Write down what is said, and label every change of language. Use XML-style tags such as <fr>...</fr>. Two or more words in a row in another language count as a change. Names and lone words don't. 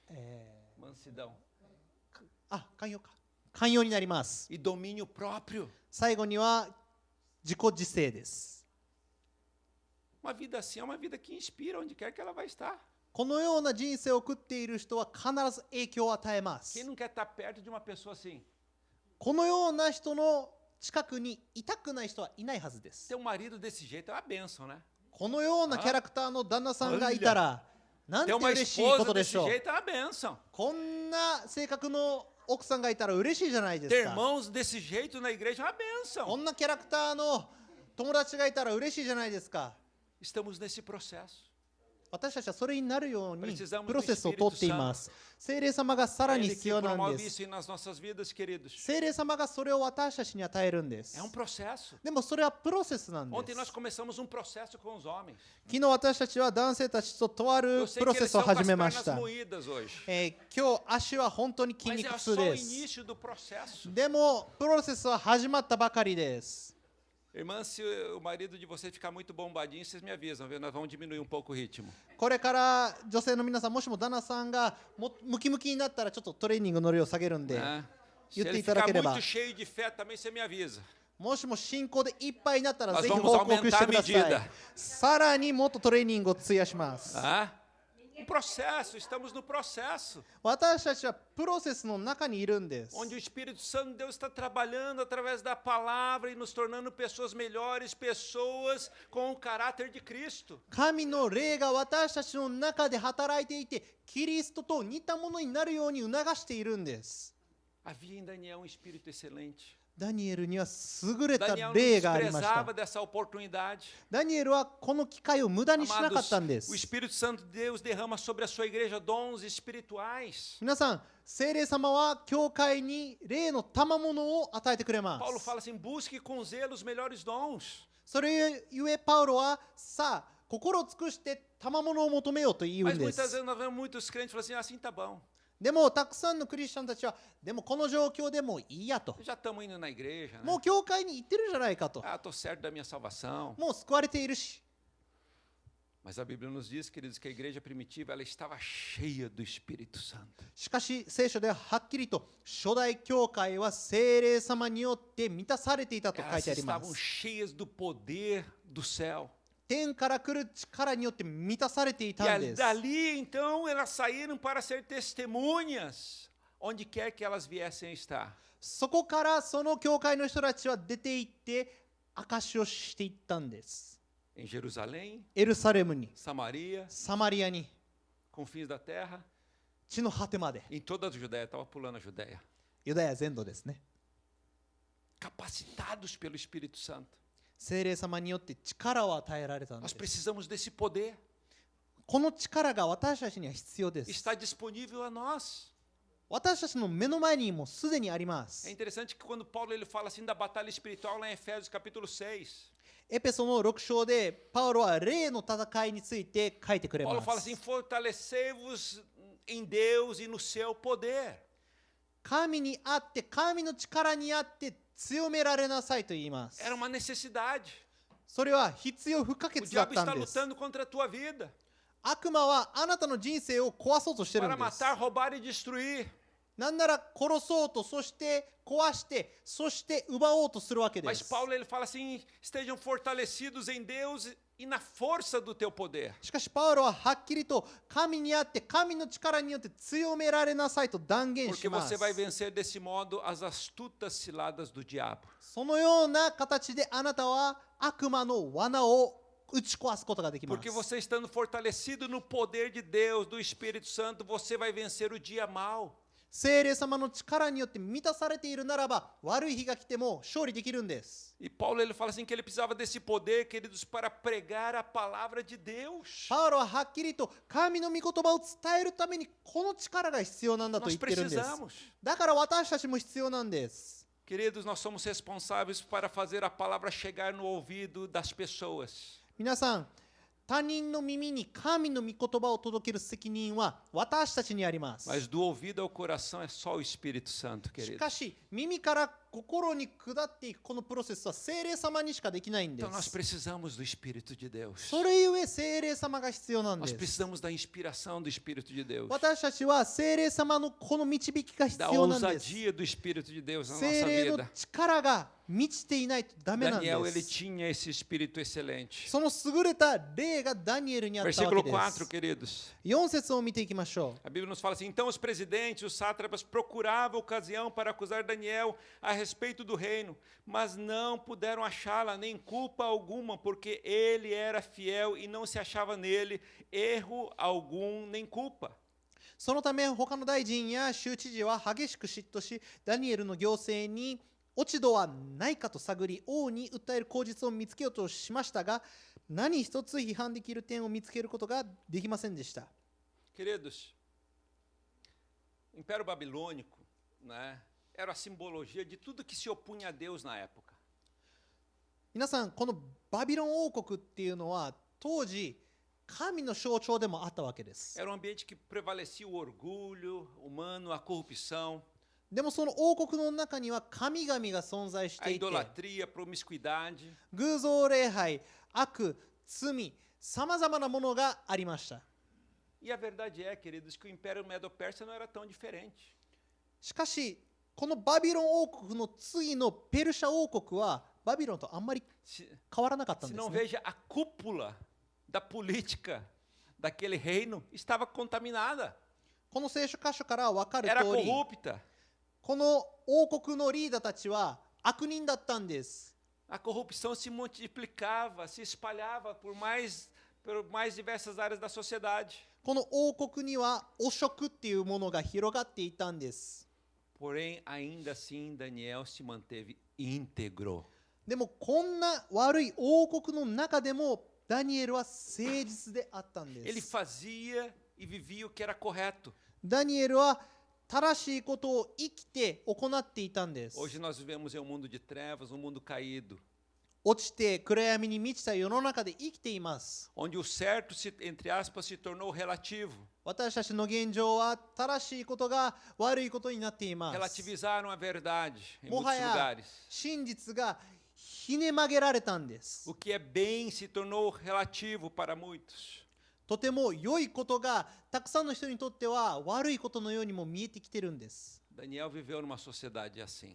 <pt>mansidão</pt> <ja>寛容か。寛容になります。</ja> <pt>e domínio próprio.</pt> <ja>最後には自己自制です。</ja> <pt>Uma vida assim é uma vida que inspira onde quer que ela vai estar.</pt> <ja>このような人生を送っている人は必ず影響を与えま</ja> <pt>Quem</pt> <ja>す。</ja> <pt>não quer estar perto de uma pessoa assim?</pt> <ja>このような人の近くにいたくない人はいないはずです。</ja> <pt>Ter um marido desse jeito é uma bênção, né?</pt> <ja>このようなキャラクターの旦那さんがいたら、なんて</ja> <pt>Ter uma</pt> <ja>嬉しいこ</ja> <pt>esposa</pt> <ja>とで</ja> <pt>desse</pt> <ja>しょう。</ja> <pt>jeito é uma bênção.</pt> <ja>こんな性格の奥さんがいたら嬉しいじゃないで</ja> <pt>Ter</pt> <ja>すか。</ja> <pt>irmãos desse jeito na igreja é uma</pt> <ja>こ</ja> <pt>bênção.</pt> <ja>んなキャラクターの友達がいたら嬉しいじゃないですか。</ja> <pt>Estamos nesse processo.</pt> <ja>私たちはそれになるように</ja> <pt>Precisamos</pt> <ja>プロセスをとっています。聖霊様がさら</ja> <pt>É</pt> <ja>に</ja> <pt>Ele</pt> <ja>必</ja> <pt>que</pt> <ja>要なん</ja> <pt>promove</pt> <ja>です。</ja> <pt>isso nas nossas vidas, queridos.</pt> <ja>聖霊様がそれを私たちに与えるんです</ja> <pt>É。processo.</pt> <ja>でもそれはプロセスなんで</ja> <pt>Ontem</pt> <ja>す。</ja> <pt>nós começamos um processo com os homens.</pt> <ja>昨日私たちは男性たちととある</ja> <pt>Eu sei</pt> <ja>プロ</ja> <pt>que</pt> <ja>セ</ja> <pt>eles</pt> <ja>スを</ja> <pt>estão com</pt> <ja>始</ja> <pt>as</pt> <ja>めま</ja> <pt>pernas</pt> <ja>した。</ja> <pt>moídas hoje.</pt> <ja>今日足は本当に筋</ja> <pt>Mas</pt> <ja>肉</ja> <pt>é</pt> <ja>痛</ja> <pt>só o</pt> <ja>です。</ja> <pt>início do processo.</pt> <ja>でもプロセスは始まったばかりです。</ja> <pt>Irmã, se o marido de vocês ficar muito bombadinho, vocês me avisam, viu? Nós vamos diminuir um pouco o ritmo.</pt> <ja>これから女性の皆さん、もしも旦那さんがムキムキになったらちょっとトレーニングの量を下げるんで、</ja> <pt>Né? Se</pt> <ja>言って</ja> <pt>ele</pt> <ja>いただ</ja> <pt>ficar</pt> <ja>ければ</ja> <pt>muito cheio de fé, também você me avisa.</pt> <ja>もしも信仰でいっぱいになったら</ja> <pt>Nós</pt> <ja>ぜひ</ja> <pt>vamos</pt> <ja>報告してくだ</ja> <pt>aumentar a</pt> <ja>さ</ja> <pt>medida.</pt> <ja>い。さらにもっとトレーニングを費やします。 Ah?</ja> <pt>Um processo, estamos no processo,</pt> <ja>私たちはプロセスの中にいるんです。</ja> <pt>onde o Espírito Santo de Deus está trabalhando através da palavra e nos tornando pessoas melhores, pessoas com o caráter de Cristo.</pt> <ja>神の霊が私たちの中で働いていて、キリストと似たものになるように促しているんです。</ja> <pt>Havia em Daniel um espírito excelente.</pt> <ja>ダニエルには優れた</ja> <pt>Daniel não</pt> <ja>霊がありました</ja> <pt>desprezava。dessa oportunidade.</pt> <ja>ダニエルはこの機会を無駄にしなか</ja> <pt>Amados,</pt> <ja>ったんで</ja> <pt>o</pt> <ja>す。</ja> <pt>Espírito Santo de Deus derrama sobre a sua igreja dons espirituais.</pt> <ja>皆さん、聖霊様は教会に霊の賜物を与えてくれま</ja> <pt>Paulo</pt> <ja>す。</ja> <pt>fala assim: busque com zelo os melhores dons.</pt> <ja>それゆえパウロはさあ心を尽くして賜物を求めようと言う</ja> <pt>Mas</pt> <ja>んで</ja> <pt>muitas</pt> <ja>す。</ja> <pt>vezes nós vemos muitos crentes falando assim: assim tá bom.</pt> <ja>でもたくさんのクリスチャンたちはでもこの状況でもいいやと。</ja> <pt>Já estamos indo na igreja, né?</pt> <ja>もう教会に行ってるじゃないかと。</ja> <pt>Ah, estou certo da minha salvação.</pt> <ja>もう救われているし。</ja> <pt>Mas a Bíblia nos diz, queridos, que a igreja primitiva ela estava cheia do Espírito Santo.</pt> <ja>しかし聖書でははっきりと初代教会は聖霊様によって満たされていたと書い</ja> <pt>Elas</pt> <ja>てありま</ja> <pt>estavam</pt> <ja>す。</ja> <pt>cheias do poder do céu.</pt> <ja>天から来る力によって満たされてい</ja> <pt>E</pt> <ja>たんです。</ja> <pt>dali, então, elas saíram para ser testemunhas, onde quer que elas viessem a estar.</pt> <ja>そこからその教会の人たちは出て行って証しをしていったんです。</ja> <pt>Em Jerusalém,</pt> <ja>エルサレムに、</ja> <pt>Samaria,</pt> <ja>サマリアに、</ja> <pt>confins da terra,</pt> <ja>地の果てまで、</ja> <pt>em toda a Judéia. Estava pulando a Judéia.</pt> <ja>ユダヤ全土ですね。</ja> <pt>Capacitados pelo Espírito Santo.</pt> <ja>聖霊様によって力を与えられたんで</ja> <pt>Nós</pt> <ja>す。</ja> <pt>precisamos desse poder.</pt> <ja>この力が私たちには必要です。</ja> <pt>Está disponível a nós.</pt> <ja>私たちの目の前にもすでにありま</ja> <pt>É</pt> <ja>す。</ja> <pt>interessante que quando Paulo ele fala assim da batalha espiritual lá em Efésios capítulo 6,</pt> <ja>エペソの6章でパウロは霊の戦いについて書いてくれ</ja> <pt>Paulo</pt> <ja>ま</ja> <pt>fala</pt> <ja>す</ja> <pt>assim: fortalecei-vos em Deus e no seu poder.</pt> <ja>神にあって神の力にあって強められなさいと言います。</ja> <pt>Era uma necessidade.</pt> <ja>それは必要不可</ja> <pt>O</pt> <ja>欠だっ</ja> <pt>diabo</pt> <ja>た</ja> <pt>está</pt> <ja>んです。</ja> <pt>lutando contra a tua vida</pt> <ja>悪魔はあなたの人生を壊そうとしてる</ja> <pt>para</pt> <ja>んです。</ja> <pt>matar, roubar e destruir.</pt> <ja>なんなら殺そうと、そして壊して、そして奪おうとするわけで</ja> <pt>Mas</pt> <ja>す。</ja> <pt>Paulo ele fala assim: estejam fortalecidos em Deus e na força do teu poder.</pt> <ja>しかしパウロははっきりと神にあって神の力によって強められなさいと断言</ja> <pt>Porque</pt> <ja>します</ja> <pt>você。vai vencer desse modo as astutas ciladas do diabo.</pt> <ja>そのような形であなたは悪魔の罠を打ち壊すことができま</ja> <pt>Porque</pt> <ja>す。</ja> <pt>você estando fortalecido no poder de Deus, do Espírito Santo, você vai vencer o dia mal.</pt> <ja>聖霊様の力によって満たされているならば悪い日が来ても勝利できるんです。</ja> <pt>E Paulo ele fala assim que ele precisava desse poder, queridos, para pregar a palavra de Deus.</pt> <ja>パウロははっきりと神の御言葉を伝えるためにこの力が必要なんだと</ja> <pt>Nós</pt> <ja>言ってるんです。</ja> <pt>precisamos.</pt> <ja>だから私たちも必要なんです。</ja> <pt>Queridos, nós somos responsáveis para fazer a palavra chegar no ouvido das pessoas.</pt> <ja>皆さん、他人の耳に神の御言葉を届ける責任は私たちにあります。</ja> <pt>Mas do ouvido ao coração é só o Espírito Santo,</pt> <ja>し</ja> <pt>querido.</pt> <ja>かし、耳から心に下っていくこのプロセスは聖霊様にしかできないんで</ja> <pt>Então nós</pt> <ja>す。</ja> <pt>precisamos do Espírito de Deus.</pt> <ja>それゆえ聖霊様が必要なんで</ja> <pt>Nós</pt> <ja>す。</ja> <pt>precisamos da inspiração do Espírito de Deus.</pt> <ja>私たちは聖霊様のこの導きが必</ja> <pt>Da</pt> <ja>要なんです</ja> <pt>ousadia do Espírito de Deus na</pt> <ja>聖</ja> <pt>nossa</pt> <ja>霊の</ja> <pt>vida.</pt> <ja>力が満ちていないとダメなんで</ja> <pt>Daniel, ele</pt> <ja>す。</ja> <pt>tinha esse espírito excelente.</pt> <ja>その優れた霊がダニエルにあったわ</ja> <pt>Versículo</pt> <ja>けで</ja> <pt>4,</pt> <ja>す。</ja> <pt>queridos.</pt> <ja>4節を見ていきましょ</ja> <pt>A Bíblia nos fala assim: então os presidentes, os sátrapas, procuravam ocasião para acusar Daniel a respeito do reino, mas não puderam achá-la, nem culpa alguma, porque ele era fiel e não se achava nele erro algum, nem culpa.</pt> <ja>う。そのため他の大臣や州知事は激しく嫉妬し、ダニエルの行政に落ち度はないかと探り、王に訴える口実を見つけようとしましたが、何一つ批判できる点を見つけることができませんでした。</ja> <pt>Queridos, o Império Babilônico, né, era a simbologia de tudo que se opunha a Deus na época.</pt> <ja>皆さん、このバビロン王国っていうのは当時神の象徴でもあったわけです。</ja> <pt>Era um ambiente que prevalecia o orgulho humano, a corrupção.</pt> <ja>でもその王国の中には神々が存在し</ja> <pt>A</pt> <ja>ていて、</ja> <pt>idolatria, a promiscuidade.</pt> <ja>偶像礼拝、悪、罪、さまざまなものがありました。</ja> <pt>E a verdade é, queridos, que o Império Medo-Persa não era tão diferente.</pt> <ja>しかしこのバビロン王国の次のペルシャ王国はバビロンとあんまり</ja> <pt>Se,</pt> <ja>変わらなかったん</ja> <pt>se</pt> <ja>です</ja> <pt>não</pt> <ja>ね。</ja> <pt>veja, a cúpula da política daquele reino estava contaminada.</pt> <ja>この聖書箇所から分かる</ja> <pt>Era</pt> <ja>通り、</ja> <pt>corrupta.</pt> <ja>この王国のリーダーたちは悪人だったんです。</ja> <pt>A corrupção se multiplicava, se espalhava por mais diversas áreas da sociedade.</pt> <ja>この王国には汚職っていうものが広がっていたんです。</ja> <pt>Porém, ainda assim, Daniel se manteve íntegro.</pt> <ja>でもこんな悪い王国の中でもダニエルは誠実であったんで</ja> <pt>Ele</pt> <ja>す。</ja> <pt>fazia e vivia o que era correto.</pt> <ja>ダニエルは正しいことを生きて行っていたんです。</ja> <pt>Hoje nós vivemos em um mundo de trevas, um mundo caído,</pt> <ja>落ちて暗闇に満ちた世の中で生きています。</ja> <pt>onde o certo, entre aspas, se tornou relativo.</pt> <ja>私たちの現状は正しいことが悪いことになっています。</ja> <pt>Relativizaram a verdade em</pt> <ja>も</ja> <pt>muitos</pt> <ja>はや</ja> <pt>lugares.</pt> <ja>真実がひね曲げられたんです。</ja> <pt>O que é bem se tornou relativo para muitos.</pt> <ja>とても良いことがたくさんの人にとっては悪いことのようにも見えてきてるんです。</ja> <pt>Daniel viveu numa sociedade assim.</pt>